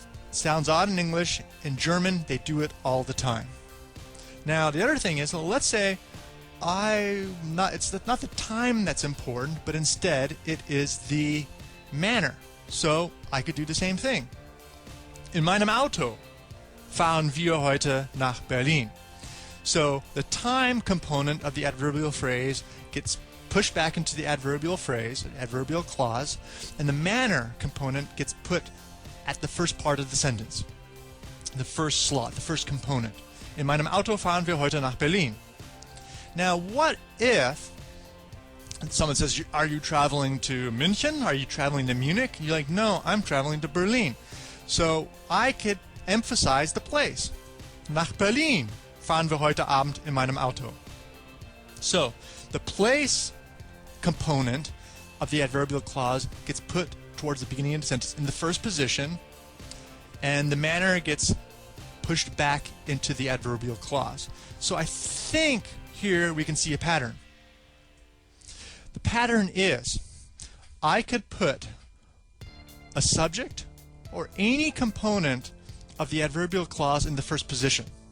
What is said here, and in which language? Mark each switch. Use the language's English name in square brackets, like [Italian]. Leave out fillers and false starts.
[English] Sounds odd in English. In German, they do it all the time. Now, the other thing is, well, let's say it's not the time that's important, but instead it is the manner. So I could do the same thing. [German] In meinem Auto fahren wir heute nach Berlin. [English] So the time component of the adverbial phrase gets pushed back into the adverbial phrase, adverbial clause, and the manner component gets put at the first part of the sentence. The first slot, the first component. [German] In meinem Auto fahren wir heute nach Berlin. [English] Now, what if someone says, are you traveling to München? Are you traveling to Munich? You're like, no, I'm traveling to Berlin. So I could emphasize the place. [German] Nach Berlin fahren wir heute Abend in meinem Auto. [English] So the place component of the adverbial clause gets put towards the beginning of the sentence in the first position, and the manner gets pushed back into the adverbial clause. So I think here we can see a pattern. The pattern is I could put a subject or any component of the adverbial clause in the first position.